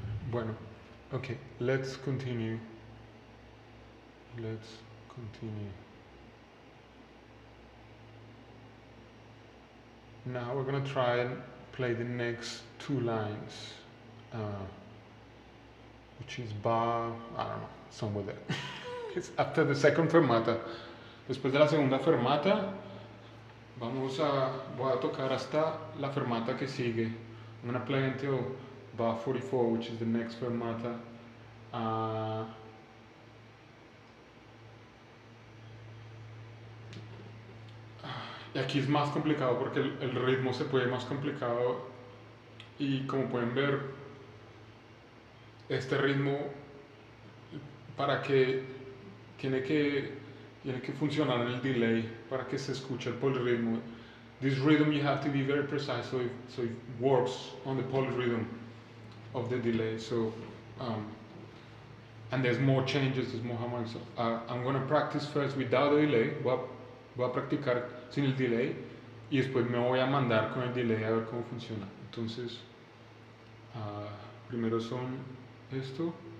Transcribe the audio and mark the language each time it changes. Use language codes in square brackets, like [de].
[en] Bueno, okay, let's continue. Let's continue. Now we're gonna try and play the next two lines, which is bar, I don't know, somewhere there. It's after the second fermata. [es] Después de la segunda fermata, voy a tocar hasta la fermata que sigue. [en] I'm gonna play until bar 44, which is the next fermata. [es] Y aquí es más complicado porque el ritmo se puede más complicado y como pueden ver, este ritmo para que tiene que funcionar en el delay para que se escuche el polyrritmo. [en] This rhythm you have to be very precise so it works on the polyrhythm of the delay. So and there's more changes, there's more harmonics. So, I'm going to practice first without the delay. [es] Voy a practicar sin el delay y después me voy a mandar con el delay a ver cómo funciona. Entonces, primero son esto.